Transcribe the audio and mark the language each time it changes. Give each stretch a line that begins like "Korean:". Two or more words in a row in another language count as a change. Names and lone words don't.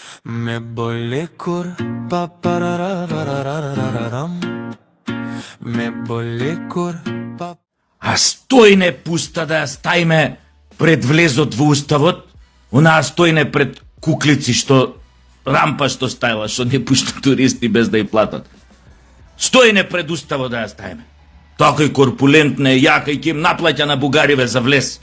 Albanian: Me bolle kur pa parararararararam. Me bolle kur pa.
Macedonian: А стој не пуста да ја ставиме пред влезот во уставот, онаа стој не пред куклици што рампа што ставила, што не пушта туристи без да ја платат. Стој не пред уставот да ја ставиме. Така и корпулентна е, јака и ќе им наплаќа на бугариве за влез.